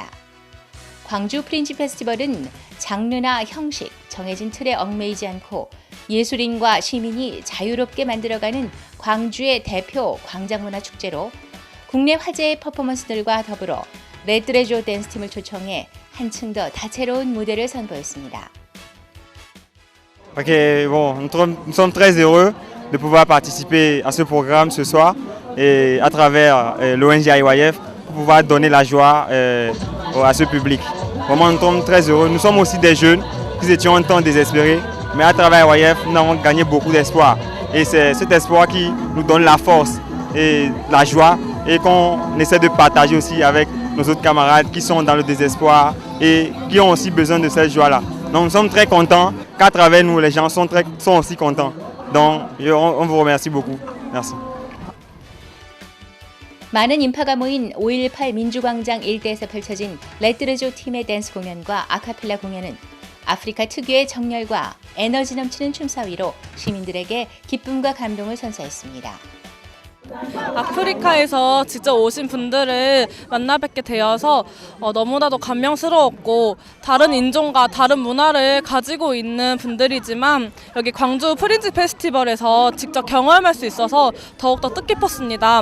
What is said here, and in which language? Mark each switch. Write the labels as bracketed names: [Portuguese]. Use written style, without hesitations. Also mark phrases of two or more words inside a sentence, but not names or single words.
[Korean] 광주 프린지 페스티벌은 장르나 형식, 정해진 틀에 얽매이지 않고 예술인과 시민이 자유롭게 만들어가는 광주의 대표 광장문화 축제로 국내 화제의 퍼포먼스들과 더불어 레드레조 댄스팀을 초청해 한층 더 다채로운 무대를 선보였습니다. [French] Nous sommes très heureux de pouvoir participer à ce programme ce soir et à travers l'ONG IYF pour pouvoir donner la joie à ce public. Vraiment, nous sommes très heureux. Nous sommes aussi des jeunes qui étions un temps désespérés, mais à travers IYF, nous avons gagné beaucoup d'espoir. Et c'est cet espoir qui nous donne la force et la joie et qu'on essaie de partager aussi avec nos autres camarades qui sont dans le désespoir et qui ont aussi besoin de cette joie-là. Donc nous sommes très contents qu'à travers nous, les gens sont aussi contents. Donc on vous remercie beaucoup. Merci. [Korean] 많은 인파가 모인 5.18 민주광장 일대에서 펼쳐진 레드레조 팀의 댄스 공연과 아카펠라 공연은 아프리카 특유의 정열과 에너지 넘치는 춤사위로 시민들에게 기쁨과 감동을 선사했습니다. 아프리카에서 직접 오신 분들을 만나 뵙게 되어서 너무나도 감명스러웠고 다른 인종과 다른 문화를 가지고 있는 분들이지만 여기 광주 프린지 페스티벌에서 직접 경험할 수 있어서 더욱더 뜻깊었습니다.